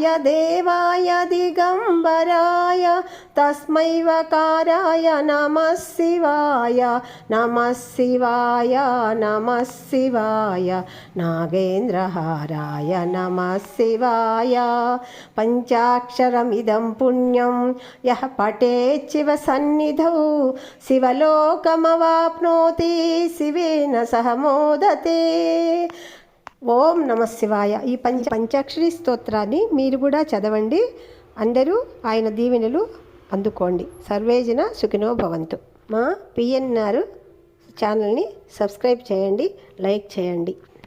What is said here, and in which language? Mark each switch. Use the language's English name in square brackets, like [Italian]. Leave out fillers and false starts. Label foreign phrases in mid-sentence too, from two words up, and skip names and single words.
[Sanskrit] देवाय दिगंबराय तस्मै वकाराय नमः शिवाय नमः शिवाय नमः शिवाय नागेन्द्रहाराय नमः शिवाय पंचाक्षरमिदं पुण्यं यः पठेत् शिव सन्निधौ शिवलोकमवाप्नोति शिवेन सह मोदते। ఓం నమ శివాయ। [Telugu] ఈ పంచాక్షరి స్తోత్రాన్ని మీరు కూడా చదవండి, అందరూ ఆయన దీవెనలు అందుకోండి। [Sanskrit] సర్వేజన సుఖినో భవంతు। [Telugu] మా పిఎన్ఆర్ ఛానల్ని సబ్స్క్రైబ్ చేయండి, లైక్ చేయండి।